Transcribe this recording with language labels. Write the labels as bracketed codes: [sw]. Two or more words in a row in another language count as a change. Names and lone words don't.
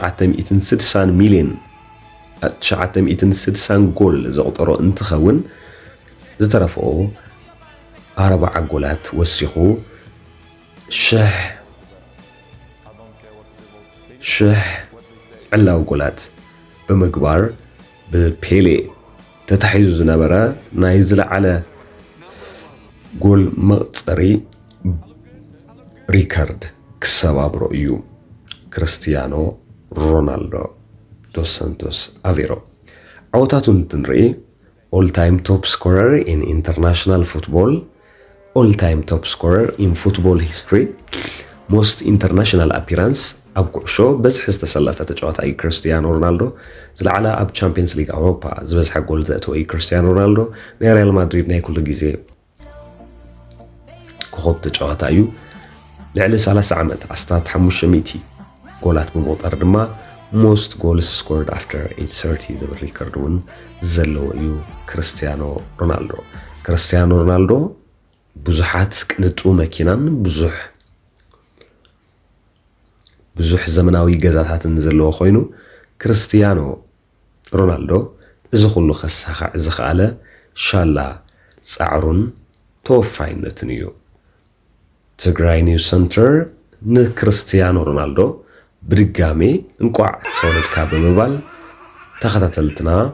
[ti] 960 ጎል ዘቕጠሮ እንትኸውን ዝተረፈኦ 40 ጎላት ወሲኹ ሽሕ ዕላው ጎላት ብምግባር ብፔሌ ተታሒዙ ዝነበረ ናይ ዝለዓለ ጎል መቕፀሪ ሪከርድ ክሰባብሮ እዩ ክርስቲያኖ ሮናልዶ ዶስ ሳንቶስ አቬሮ። ዓወታቱ እንትንርኢ all [en] time top scorer in international football, all time top scorer in football history, most international appearance [ti] ኣብ ኩዕሾ በዝሒ ዝተሰለፈ ተጫዋታ እዩ ክርስቲያኖ ሮናልዶ። ዝለዓለ ኣብ ቻምፒየንስ ሊግ ኣውሮፓ ዝበዝሐ ጎል ዘእተወ እዩ ክርስቲያኖ ሮናልዶ። ናይ ሪያል ማድሪድ ናይ ኩሉ ግዜ ኮኸብ ተጫዋታ እዩ። ልዕሊ 30 ዓመት ኣስታት 500 ጎላት ብምቁጠር ድማ [en] most goals scored after age 30 [ti] ዝብል ሪከርድ እውን ዘለዎ እዩ ክርስቲያኖ ሮናልዶ ብዙሓት ቅንጡ መኪናን ብዙሕ ዘመናዊ ገዛታትን ዘለዎ ኮይኑ ክርስቲያኖ ሮናልዶ እዚ ኩሉ ከሳኽዕ ዝኽኣለ ሻላ ፃዕሩን ተወፋይነትን እዩ። ትግራይ ኒውስ ሰንተር ንክርስቲያኖ ሮናልዶ ብድጋሜ እንቋዕ ሰውነትካ ብምባል ተኸታተልትና